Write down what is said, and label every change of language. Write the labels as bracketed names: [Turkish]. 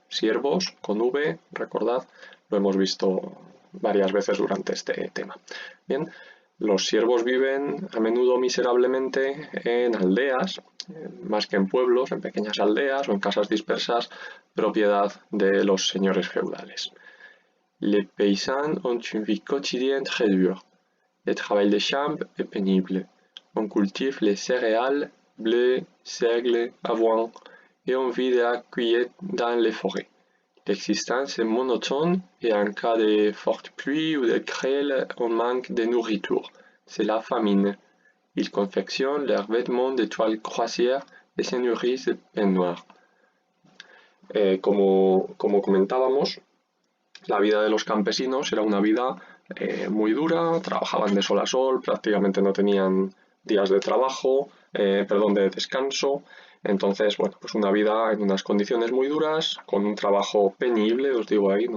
[Spanish] Siervos con V, recordad, lo hemos visto varias veces durante este tema. Bien, los siervos viven a menudo miserablemente en aldeas, más que en pueblos, en pequeñas aldeas o en casas dispersas, propiedad de los señores feudales. [French] Les paysans ont une vie quotidienne très dure. Le travail des champs est pénible. On cultive les céréales, blé, seigle, avoine, et on vit de la cueillette dans les forêts. L'existence est monotone et en cas de forte pluie ou de grêle, on manque de nourriture. C'est la famine. Ils confectionnent leurs vêtements de toile croisière et se nourrissent de pain noir. [Spanish] Como comentábamos, la vida de los campesinos era una vida muy dura, trabajaban de sol a sol, prácticamente no tenían días de trabajo, de descanso. Entonces, bueno, pues una vida en unas condiciones muy duras, con un trabajo penible, os digo ahí, ¿no?